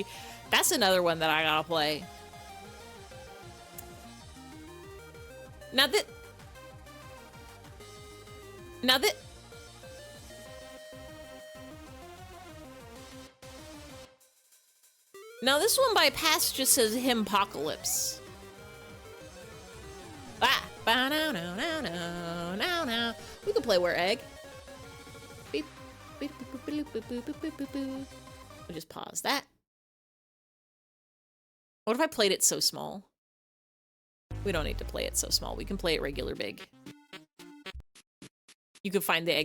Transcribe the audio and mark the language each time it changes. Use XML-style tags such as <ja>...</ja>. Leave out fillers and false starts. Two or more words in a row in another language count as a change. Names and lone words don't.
<en>That's another one that I gotta play. Now that... Now this one by Pass just says Himpocalypse. Ah! Ba-na-na-na-na-na-na. We can play Where Egg. Beep. Beep, boop, boop, boop, boop, boop, boop, boop, boop. We'll just pause that. What if I played it so small? We don't need to play it so small. We can play it regular big. You can find the eggs.</en>